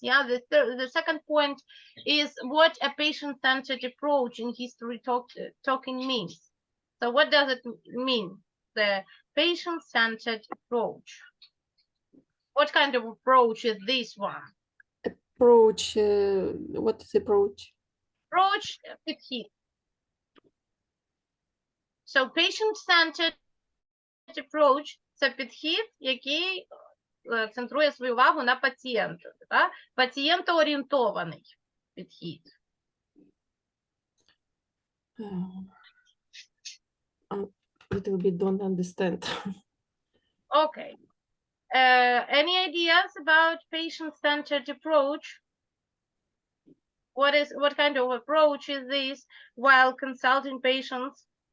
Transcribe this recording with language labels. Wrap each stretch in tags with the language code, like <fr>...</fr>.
<en>Yeah, the second point is what a patient-centered approach in history talking means. So what does it mean, the patient-centered approach? What kind of approach is this one? Approach, what is approach? Approach підхід. So patient-centered approach</en> <uk>– це підхід, який центрує свою увагу на пацієнта. Пацієнтоорієнтований підхід.</uk> <en>Little bit don't understand. Okay. Any ideas about patient-centered approach? What kind of approach is this while consulting patients?</en>